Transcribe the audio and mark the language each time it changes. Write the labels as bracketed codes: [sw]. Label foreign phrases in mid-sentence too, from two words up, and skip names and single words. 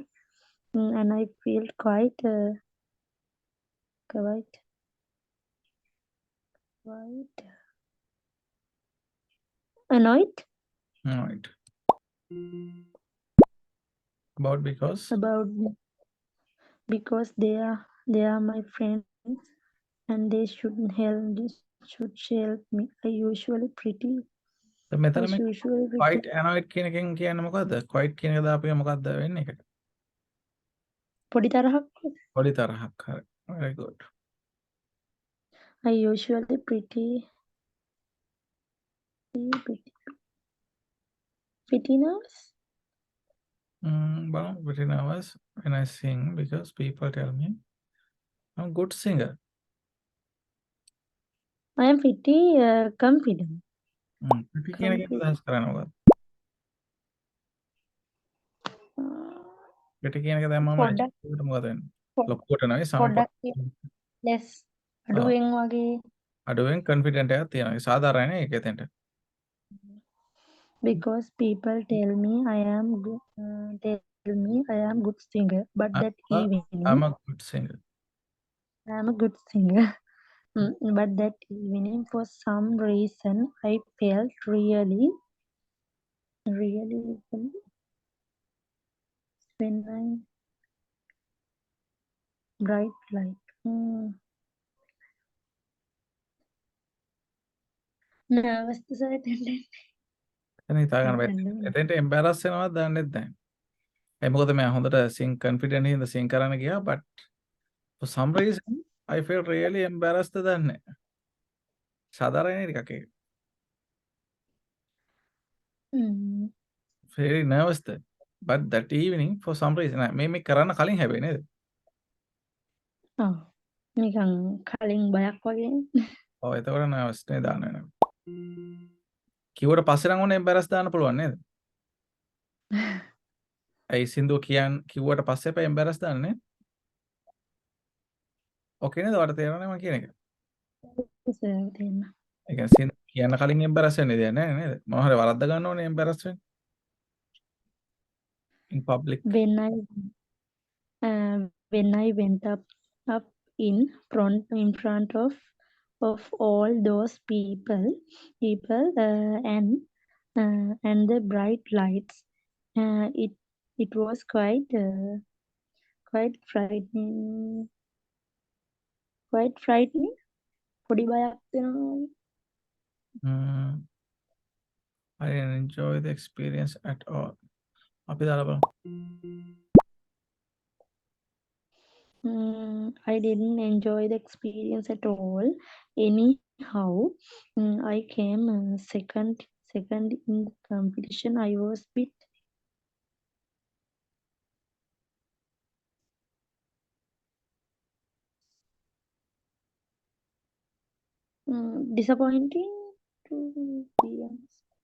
[en] And I felt quite annoyed Right. About because about because they are my friends and they should help me. I usually [si] මෙතන මේ [en] pretty quite annoyed [si] කියන එකෙන් කියන්නේ මොකද්ද? quite කියන එක දාපු එක මොකද්ද වෙන්නේ ඒකට? පොඩි තරහක්. පොඩි තරහක්. හරි. [en] Very good. I usually pretty nervous. Well, pretty nervous when I sing because people tell me I'm a good singer. I am pretty confident. [si] Pretty කියන එක අදහස් කරන්නේ මොකක්ද? pretty කියන එක දැම්මම පොඩ්ඩක් ඒකට මොකද වෙන්නේ? ලොකුවට නෙවෙයි පොඩ්ඩක් සමපත් less අඩුවෙන් වගේ. අඩුවෙන් confident එකක් තියෙනවා. ඒ සාධාරණයි නේ ඒක එතෙන්ට. [en] Because people tell me I am good singer, but that evening I'm a good singer. I am a good singer. But that evening, for some reason, I felt really when I bright light. Nervous to say [si] එතන හිතා ගන්න බෑ. එතෙන්ට embarrass වෙනවද දන්නෙත් නැහැ. ඒ මොකද මම හොඳට [en] sing confident හින්දා sing [si] කරන්න ගියා [en] but for some reason I feel really embarrassed [si] දන්නේ නැහැ. සාධාරණයි ටිකක් ඒක. [en] very nervous ද but that evening for some reason [si] මේ කරන්න කලින් හැබැයි නේද? නිකන් කලින් බයක් වගේ. ඔව් එතකොට nervous නේ දාන්න වෙනවා. කිව්වට පස්සේ නම් ඕනේ embarrass දාන්න පුළුවන් නේද? ඒ සින්දුව කිව්වට පස්සේ අපේ embarrass දාන්න නේ? ඕකේ නේද? ඔයාලට තේරෙනවද මම කියන එක? තේරෙනවා. ඒ කියන්නේ කියන්න කලින් embarrass වෙන්න දෙයක් නැහැ නේද? මොනවා හරි වරද්ද ගන්න ඕනේ embarrass වෙන්න. [en] In public. When I went up in front of all those people and the bright lights, it was quite frightening. [si] පොඩි බයක් වෙනවා. [en] I didn't enjoy the experience at all. [si] අපි දාලා බලමු. [en] I didn't enjoy the experience at all. Anyhow, I came second in the competition. I was bit disappointing, to be honest.